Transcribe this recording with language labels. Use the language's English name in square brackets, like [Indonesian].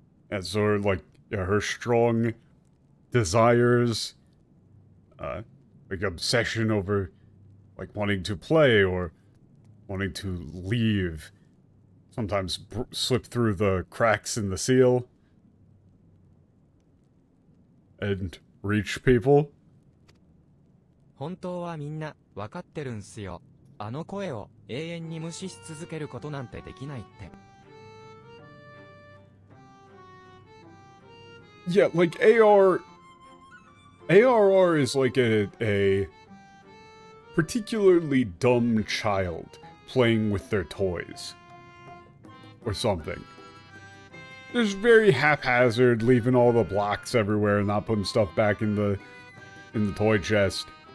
[English] And so, like, yeah, her strong desires, like, obsession over, like, wanting to play or wanting to leave, sometimes slip through the cracks in the seal and reach people. [Japanese] 本当はみんなわかってるんすよ。あの声を永遠に無視し続けることなんてできないって。 [English] Yeah, like ARR is like a particularly dumb child playing with their toys. Or something. Just very haphazard, leaving all the blocks everywhere and not putting stuff back in the toy chest.